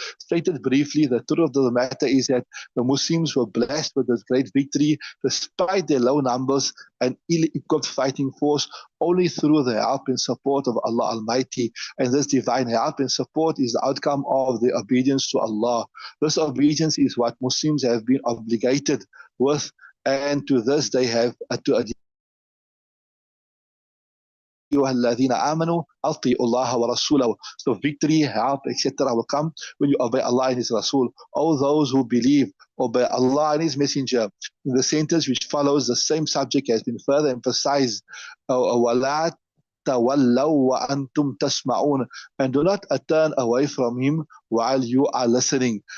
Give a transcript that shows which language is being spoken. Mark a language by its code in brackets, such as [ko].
[en] Stated briefly, the truth of the matter is that the Muslims were blessed with this great victory despite their low numbers and ill-equipped fighting force, only through the help and support of Allah Almighty. And this divine help and support is the outcome of the obedience to Allah. This obedience is what Muslims have been obligated with, and to this they have to adhere. [ar] الذين آمنوا أطيعوا الله ورسوله. [en] So victory, help, etc. will come when you obey Allah and His Rasul. All those who believe, obey Allah and His Messenger. In the sentence which follows, the same subject has been further emphasized. [ar] وَلَا تَوَلَّوْا وَأَنْتُمْ تَسْمَعُونَ. [en] And do not turn away from Him while you are listening.